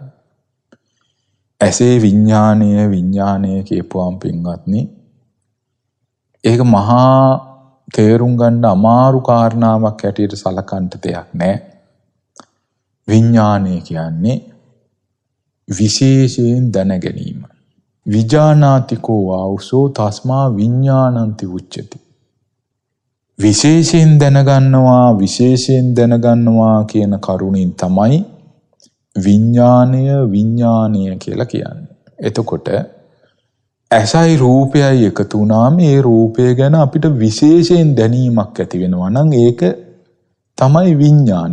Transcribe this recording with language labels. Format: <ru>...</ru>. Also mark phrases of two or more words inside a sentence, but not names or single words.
<si>ඇසේ විඥාණය කියපුවාම පින්වත්නි, ඒක මහා තේරුම් ගන්න අමාරු කාරණාවක් හැටියට සලකන්න දෙයක් නැහැ. විඥාණය කියන්නේ විශේෂයෙන් දැන ගැනීම.</si> <pi>විජානාතිකෝ ආවුසෝ තස්මා විඥානන්ති උච්චති.</pi> <si>විශේෂයෙන් දැනගන්නවා කියන කරුණින් තමයි විඥානය කියලා කියන්නේ. එතකොට ඇසයි රූපයයි එකතු වුණාම ඒ රූපය ගැන අපිට විශේෂයෙන් දැනීමක් ඇති වෙනවා නම් ඒක තමයි විඥානය.</si>